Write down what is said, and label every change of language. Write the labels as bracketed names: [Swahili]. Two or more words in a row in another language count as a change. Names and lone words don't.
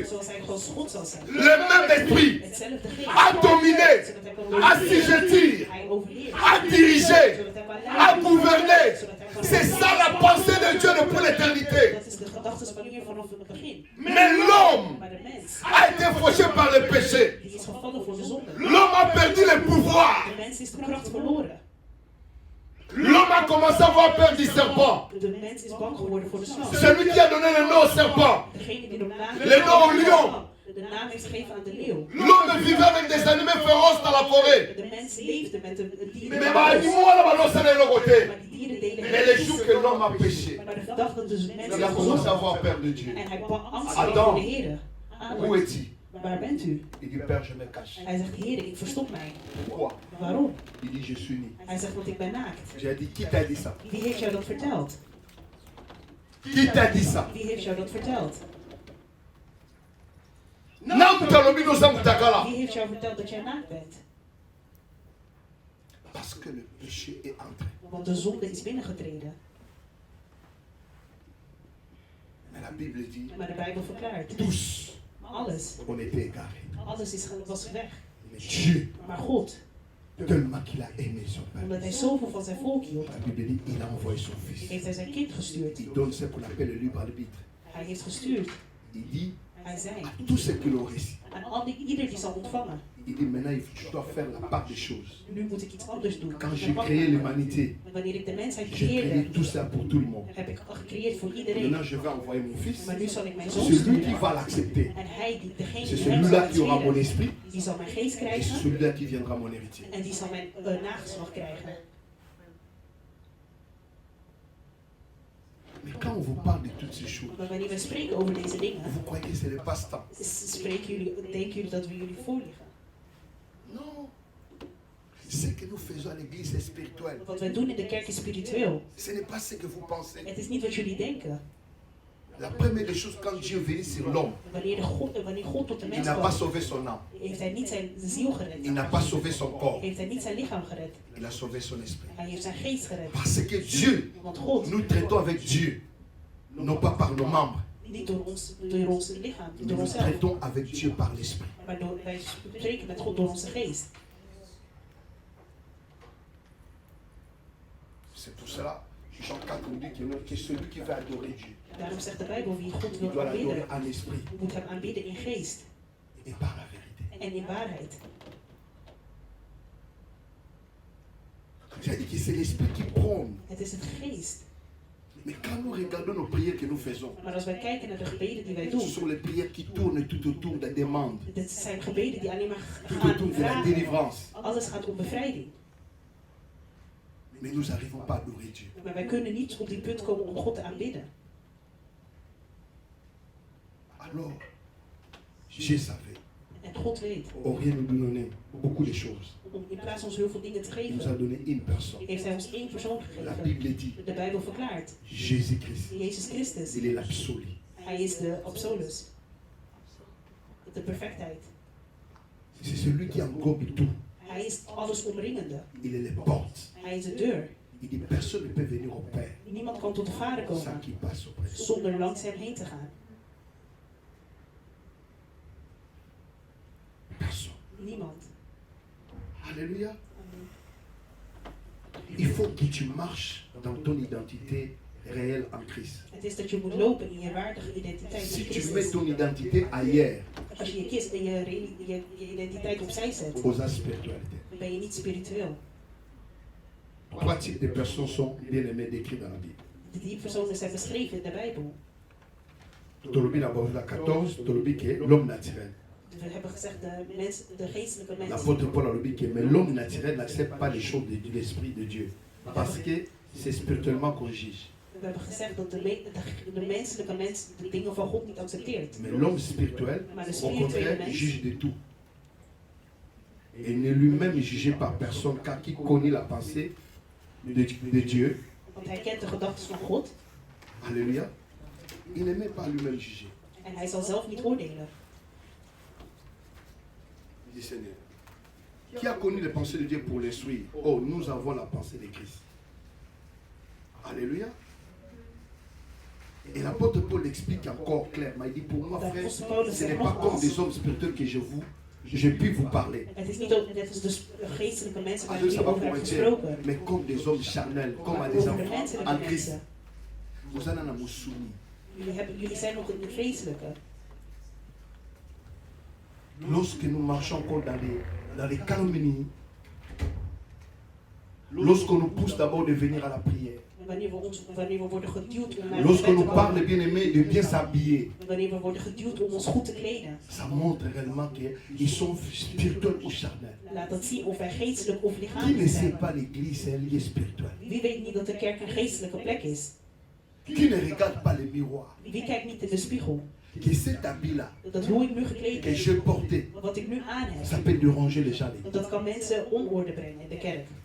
[Dutch] Zoals hij gewoon God zal zijn. [French] Le même esprit. [Dutch] Hetzelfde geest. [French] À dominer, [Dutch] Zodat hij kan [French] à [Dutch] overheersen. [French] s'y [Dutch] Hij overheerst. [French] à diriger, [Dutch] Zodat hij kan [French] à [Dutch] leiden. [French] gouverner. [Dutch] Zodat hij kan [French] C'est ça la pensée de Dieu depuis l'éternité. [Dutch] Dat is de gedachte van hier vanaf het begin. [French] Mais l'homme [Dutch] Maar de mens, [French] a été fauché par le péché. [Dutch] die is gevallen voor de zonde. [French] L'homme a perdu le pouvoir. [Dutch] De mens is de kracht verloren. [French] L'homme a commencé à avoir peur du serpent. [Dutch] De mens is bang geworden voor de slang. [French] Celui qui a donné le nom au serpent. [Dutch] Degene die de naam, [French] Le nom au lion. [Dutch] de naam heeft gegeven aan de leeuw. [French] L'homme vivait avec des animaux féroces dans la forêt. [Dutch] De mens leefde met de dieren. [French] Mais bah, dis-moi là, bah, c'est de l'autre côté. [Dutch] Maar die dieren deden [French] Mais les jours que l'homme a péché, [Dutch] Maar de dag dat de mens [French] il a [Dutch] is [French] commencé à [Dutch] gezondigd [French] avoir peur de Dieu. [Dutch] en hij angst Adam. kreeg voor de Heer. [French] Où est-il? [Dutch] Waar bent u? [French] Il dit, Père, je me cache. [Dutch] Hij zegt, Heer, ik verstop mij. [French] Pourquoi? [Dutch] Waarom? [French] Il dit, je suis né. [Dutch] Hij zegt, want ik ben naakt. [French] J'ai dit, qui t'a dit ça? [Dutch] Wie heeft jou dat verteld? [French] Qui t'a dit ça? [Dutch] Wie heeft jou dat verteld? [French] Non, tu as l'objet de ça, Moutakala. [Dutch] Wie heeft jou verteld dat jij naakt bent? [French] Parce que le péché est entré. [Dutch] Want de zonde is binnengetreden. [French] Mais la Bible dit, [Dutch] Maar de Bijbel verklaart. [French] tous, [Dutch] Alles. [French] on était égarés. [Dutch] Alles was weg. [French] Mais Dieu, [Dutch] Maar God, [French] tellement qu'il a aimé son [Dutch] omdat [French] peuple, [Dutch] hij zoveel van zijn volk hield, [French] la Bible dit, il a envoyé son fils. [Dutch] heeft hij zijn kind gestuurd. [French] Il donne ce qu'on appelle le libre arbitre. [Dutch] Hij heeft gestuurd. [French] Il dit [Dutch] Hij zei [French] à tous ceux qui l'ont reçu, [Dutch] aan ieder die zal ontvangen. [French] il dit maintenant, je dois faire la part des choses. [Dutch] Nu moet ik iets anders doen. [French] Quand j'ai créé l'humanité, [Dutch] Wanneer ik de mensheid [French] j'ai créé [Dutch] creëerde, [French] tout ça pour tout le monde. [Dutch] heb ik al gecreëerd voor iedereen. [French] Maintenant, je vais envoyer mon fils. [Dutch] Maar nu zal ik mijn zoon [French] Celui qui [Dutch] sturen. [French] va l'accepter, [Dutch] En hij, degene [French] c'est [Dutch] die hem zal [French] celui-là qui aura mon [Dutch] accepteren, [French] esprit. [Dutch] die zal mijn geest [French] Et c'est [Dutch] krijgen. [French] celui-là qui viendra mon héritier. [Dutch] En die zal mijn nageslacht krijgen. [French] Mais quand on vous parle de toutes ces choses, [Dutch] Maar wanneer we spreken over deze dingen, [French] vous croyez que c'est le passe-temps? [Dutch] denken jullie dat we jullie voorliggen. [French] Non. Ce que nous faisons à l'église est spirituel. [Dutch] Wat wij doen in de kerk is spiritueel. [French] Ce n'est pas ce que vous pensez. [Dutch] Het is niet wat jullie denken. [French] La première des choses, quand Dieu vient sur l'homme, [Dutch] Wanneer God tot de [French] il [Dutch] mens [French] n'a pas [Dutch] kwam, [French] sauvé son âme. [Dutch] heeft hij niet zijn ziel [French] Il [Dutch] gered. [French] n'a pas sauvé son corps. [Dutch] Heeft hij niet zijn lichaam gered. [French] Il a sauvé son esprit. [Dutch] Hij heeft zijn geest gered. [French] Parce que Dieu, [Dutch] Want God, [French] nous traitons avec Dieu, non pas par nos membres, [Dutch] niet door ons lichaam, [French] mais [Dutch] door [French] nous [Dutch] onszelf. [French] traitons avec Dieu par l'esprit. [Dutch] Maar wij spreken met God door onze geest. [French] C'est pour cela, Jean 4 nous dit que celui qui veut adorer Dieu, [Dutch] Daarom zegt de Bijbel, wie God [French] il [Dutch] wil [French] doit l'adorer [Dutch] aanbidden, [French] en esprit [Dutch] moet hem aanbidden in geest [French] et par la vérité. [Dutch] en in waarheid. [French] C'est-à-dire que c'est l'esprit qui prône. [Dutch] Het is het geest. [French] Mais quand nous regardons nos prières que nous faisons, [Dutch] Maar als wij kijken naar de gebeden die wij [French] ce [Dutch] doen, [French] sont les prières qui tournent tout autour des demandes, [Dutch] dit zijn gebeden die alleen maar [French] tout [Dutch] gaan [French] autour [Dutch] om [French] de la [Dutch] vragen. [French] délivrance. [Dutch] Alles gaat om bevrijding. [French] Mais nous n'arrivons pas à adorer Dieu. [Dutch] Maar wij kunnen niet op die punt komen om God te aanbidden. [French] Alors, Dieu savait. [Dutch] En God weet, [French] Au rien nous donner beaucoup de choses. [Dutch] om in plaats van ons heel veel dingen te [French] Il nous a [Dutch] geven, [French] donné une personne. [Dutch] heeft hij ons één persoon [French] La [Dutch] gegeven. [French] Bible dit, [Dutch] De Bijbel verklaart, [French] Jésus-Christ, [Dutch] Jezus Christus, [French] il est l'absolu. [Dutch] hij is de absolus. De perfectheid. [French] C'est celui qui englobe tout. [Dutch] Hij is alles omringende. [French] Il est les portes. [Dutch] Hij is de deur. [French] Il dit, personne ne peut venir au Père [Dutch] Niemand kan tot de Vader [French] sans [Dutch] komen [French] qu'il passe auprès de lui. [Dutch] zonder langs hem heen te gaan. [French] Personne. [Dutch] Niemand. [French] Alléluia. Il faut que tu marches dans ton identité réelle en Christ. [Dutch] Het is dat je moet lopen in je waardige identiteit [French] Si [Dutch] in [French] tu mets [Dutch] Christus. [French] ton identité ailleurs, [Dutch] Als je je identiteit opzij zet, [French] aux spiritualité. [Dutch] dan ben je niet spiritueel. [French] 3 types de personnes sont bien aimées décrites dans la Bible. [Dutch] Die personen zijn beschreven in de Bijbel. [Lingala] Tolobi na Bozula [French] 14, Tolobi qui est l'homme naturel. [Dutch] We hebben gezegd de geestelijke mensen. [French] L'apôtre Paul a dit que mais l'homme naturel n'accepte pas les choses de l'Esprit de Dieu. Parce que c'est spirituellement qu'on juge. [Dutch] We hebben gezegd dat de menselijke mens de dingen van God niet accepteert. [French] Mais l'homme spirituel, [Dutch] Maar de [French] au [Dutch] spirituele [French] contraire, [Dutch] mens [French] juge de tout. Et ne lui-même jugé par personne, car qui connaît la pensée de Dieu. [Dutch] Want hij kent de gedachten van God [French] Alléluia. Il n'aimait pas lui-même juger. [Dutch] en hij zal zelf niet oordelen. [French] Dit Seigneur. Qui a connu les pensées de Dieu pour l'instruire? Oh, nous avons la pensée de Christ. Alléluia. Et l'apôtre Paul explique encore clairement. Il dit pour moi, frère, ce n'est pas comme des hommes spirituels que je puis vous parler. [Dutch] Het is niet ook net als de geestelijke mensen waar Ah, dus ik [French] ça va [Dutch] over [French] pour [Dutch] heb [French] un [Dutch] gesproken. [French] mais comme des hommes charnels, comme à des [Dutch] Over de [French] enfants [Dutch] menselijke [French] en Christ. [Dutch] mensen. [French] Vous en avez soumis. [Dutch] Jullie zijn nog in de vleeselijke. [French] Lorsque nous marchons encore dans les calomnies, lorsqu'on nous pousse d'abord de venir à la prière, [Dutch] Wanneer we worden geduwd om naar [French] lorsqu'on [Dutch] gebed [French] nous [Dutch] te [French] parle, [Dutch] komen. [French] bien aimé, de bien s'habiller, [Dutch] Wanneer we worden geduwd om ons goed te kleden. [French] ça montre réellement qu'ils sont spirituels ou charnels. [Dutch] Laat dat zien of wij geestelijk of [French] Qui ne [Dutch] lichamelijk [French] sait [Dutch] zijn. [French] pas l'église, c'est un lieu spirituel. [Dutch] Wie weet niet dat de kerk een geestelijke plek is? [French] Qui ne regarde pas les miroirs, [Dutch] Wie kijkt niet in de spiegel? [French] que cet habit-là, [Dutch] Dat hoe ik nu gekleed [French] que je [Dutch] ben, [French] portais, [Dutch] wat ik nu aan [French] ça [Dutch] heb. [French] peut déranger les gens. [Dutch] Want dat kan mensen onorde brengen in de kerk.